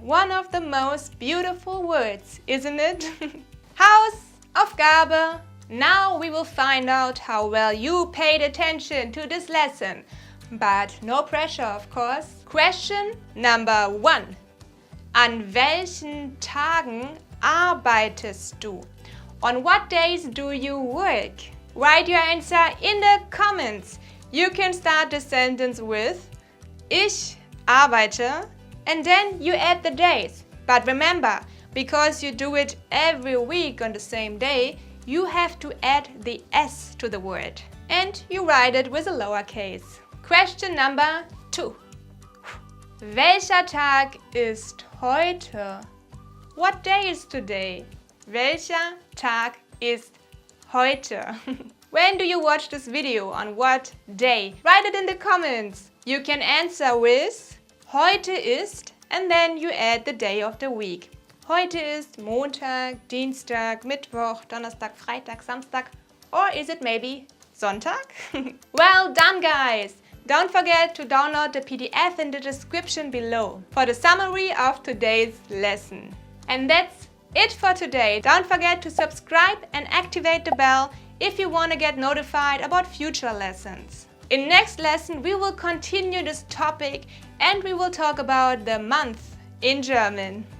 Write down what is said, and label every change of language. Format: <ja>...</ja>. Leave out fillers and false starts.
<en>One of the most beautiful words, isn't it? Hausaufgabe. Now we will find out how well you paid attention to this lesson. But no pressure, of course. Question number 1.</en> <de>An welchen Tagen arbeitest du?</de> <en>On what days do you work? Write your answer in the comments. You can start the sentence with</en> <de>Ich arbeite</de> <en>and then you add the days. But remember, because you do it every week on the same day, you have to add the S to the word. And you write it with a lowercase. Question number 2.</en> <de>Welcher Tag ist heute?</de> <en>What day is today?</en> <de>Welcher Tag ist heute?</de> <en>When do you watch this video? On what day? Write it in the comments. You can answer with</en> <de>heute ist</de> <en>and then you add the day of the week.</en> <de>Heute ist Montag, Dienstag, Mittwoch, Donnerstag, Freitag, Samstag,</de> <en>or is it maybe</en> <de>Sonntag?</de> <en>Well done, guys! Don't forget to download the PDF in the description below for the summary of today's lesson. And that's it for today. Don't forget to subscribe and activate the bell if you want to get notified about future lessons. In next lesson, we will continue this topic and we will talk about the month in German.</en>